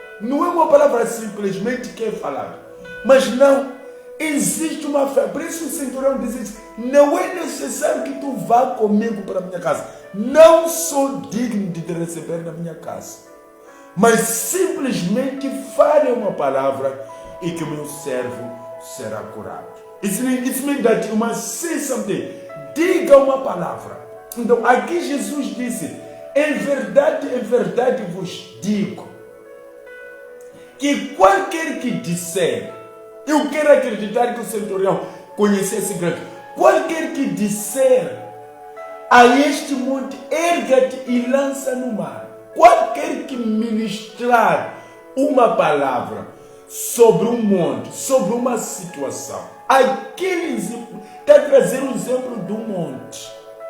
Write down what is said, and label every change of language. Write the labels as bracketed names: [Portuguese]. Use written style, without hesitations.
[Portuguese] Não é uma palavra simplesmente que é falada. Mas não, existe uma fé. Por isso o centurião diz: não é necessário que tu vá comigo para a minha casa. Não sou digno de te receber na minha casa. Mas simplesmente fale uma palavra e que o meu servo será curado. [English] It means that you must say something. [Portuguese] Diga uma palavra. Então aqui Jesus disse: em verdade vos digo, que qualquer que disser, eu quero acreditar que o centurião conhecesse grande, qualquer que disser a este monte, erga-te e lança no mar, qualquer que ministrar uma palavra sobre um monte, sobre uma situação, aquele está trazendo um exemplo do monte.